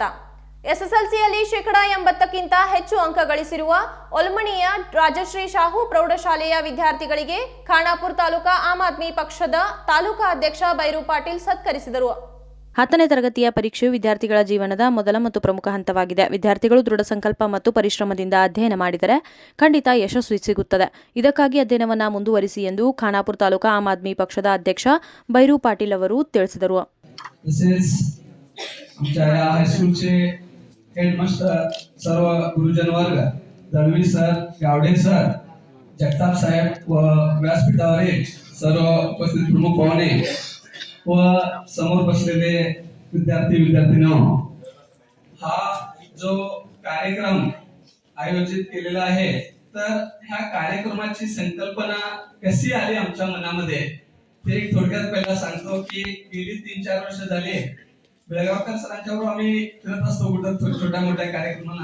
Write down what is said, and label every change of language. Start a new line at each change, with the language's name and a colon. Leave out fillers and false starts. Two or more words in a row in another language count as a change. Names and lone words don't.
Kannada: ಎಸ್ಎಸ್ಎಲ್ಸಿಯಲ್ಲಿ ಶೇಕಡಾ 80ಕ್ಕಿಂತ ಹೆಚ್ಚು ಅಂಕ ಗಳಿಸಿರುವ ಒಲ್ಮಣಿಯ ರಾಜಶ್ರೀ ಶಾಹು ಪ್ರೌಢಶಾಲೆಯ ವಿದ್ಯಾರ್ಥಿಗಳಿಗೆ ಖಾನಾಪುರ ತಾಲೂಕಾ ಆಮ್ ಆದ್ಮಿ ಪಕ್ಷದ ತಾಲೂಕಾ ಅಧ್ಯಕ್ಷ ಬೈರು ಪಾಟೀಲ್ ಸತ್ಕರಿಸಿದರು. 10ನೇ ತರಗತಿಯ ಪರೀಕ್ಷೆಯು ವಿದ್ಯಾರ್ಥಿಗಳ ಜೀವನದ ಮೊದಲ ಮತ್ತು ಪ್ರಮುಖ ಹಂತವಾಗಿದೆ. ವಿದ್ಯಾರ್ಥಿಗಳು ದೃಢ ಸಂಕಲ್ಪ ಮತ್ತು ಪರಿಶ್ರಮದಿಂದ ಅಧ್ಯಯನ ಮಾಡಿದರೆ ಖಂಡಿತ ಯಶಸ್ಸು ಸಿಗುತ್ತದೆ. ಇದಕ್ಕಾಗಿ ಅಧ್ಯಯನವನ್ನ ಮುಂದುವರಿಸಿ ಎಂದು ಖಾನಾಪುರ ತಾಲೂಕಾ ಆಮ್ ಆದ್ಮಿ ಪಕ್ಷದ ಅಧ್ಯಕ್ಷ ಬೈರು ಪಾಟೀಲ್ ಅವರು ತಿಳಿಸಿದರು.
Marathi: आमच्या या हायस्कूलचे हेडमास्टर, सर्व गुरुजन वर्ग, दळवी सर, गावडे सर, जगताप साहेब व व्यासपीठावरील सर्व उपस्थित प्रमुख पाहुणे व समोर बसलेले विद्यार्थी-विद्यार्थिनींनो, हा जो कार्यक्रम आयोजित केलेला आहे, तर ह्या कार्यक्रमाची संकल्पना कशी आली आमच्या मनामध्ये ते थोडक्यात पहिला सांगतो की गेली 3-4 वर्ष झाली बेळगावकर सरांच्यावर आम्ही फिरत असतो कुठं छोट्या मोठ्या कार्यक्रमांना.